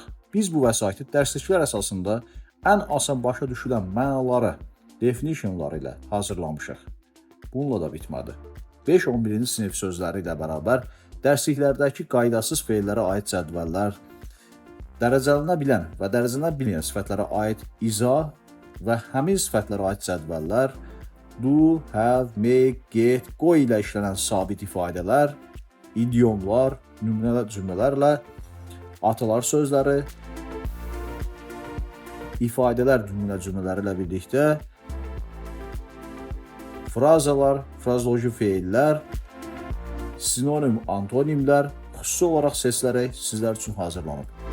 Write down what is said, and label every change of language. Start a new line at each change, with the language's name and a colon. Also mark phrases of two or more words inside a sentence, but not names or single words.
Azerbaijani: Biz bu vəsaiti dərsliklər əsasında ən asan başa düşülən mənaları, definitionları ilə hazırlamışıq. Bununla da bitmədi. 5-11-ci sinif sözləri ilə bərabər dərsliklərdəki qaydasız feillərə aid cədvəllər, dərəcələnə bilən və dərəcələnə bilməyən sifətlərə aid izah və həmin sifətlərə aid cədvəllər,
English: do, have, make, get, go
Azerbaijani: ilə işlənən sabit ifadələr, idiomlar, nümunələr cümlələrlə, atalar sözləri, ifadələr nümunə cümlələri ilə birlikdə, frazalar, frazoloji feillər, sinonim, antonimlər xüsusi olaraq seçilərək sizlər üçün hazırlanıb.